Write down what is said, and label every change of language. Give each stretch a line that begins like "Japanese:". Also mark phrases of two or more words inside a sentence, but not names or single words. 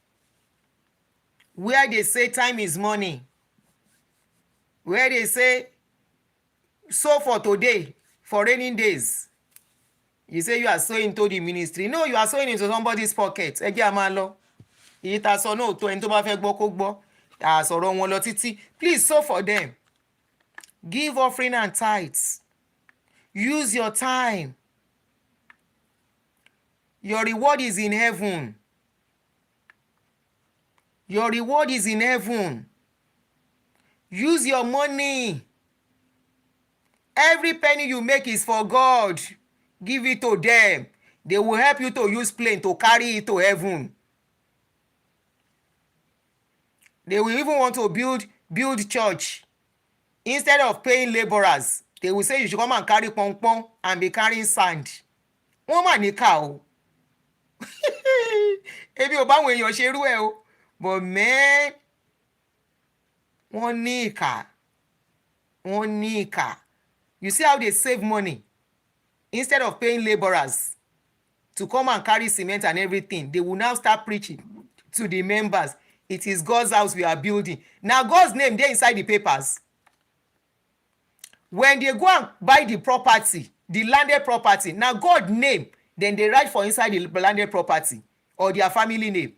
English: Where they say time is money. Where they say, sow for today, for raining days. You say you are sowing into the ministry. No, you are sowing into somebody's pocket.
Yoruba: Ẹ jẹ́ a máa lọ. Èyí tá sọ náà tó ẹni tó bá fẹ́ gbọ́ kó gbọ́. Tá sọ̀rọ̀ wọn lọ títí.
English: Please sow for them. Give offering and tithes. Use your time. Your reward is in heaven. Your reward is in heaven. Use your money. Every penny you make is for God. Give it to them. They will help you to use plane to carry it to heaven. They will even want to build church. Instead of paying laborers, they will say you should come and carry pong and be carrying sand.
Yoruba: Wọ́n mà ní ká o. Ebi ò bá àwọn èèyàn ṣe irú ẹ̀ o.
English: But man,
Yoruba: wọ́n ní ìkà. Wọ́n ní ìkà.
English: You see how they save money? Instead of paying laborers to come and carry cement and everything, they will now start preaching to the members. It is God's house we are building. Now God's name dey inside the papers. When they go and buy the property, the landed property, now God name, then they write for inside the landed property or their family name.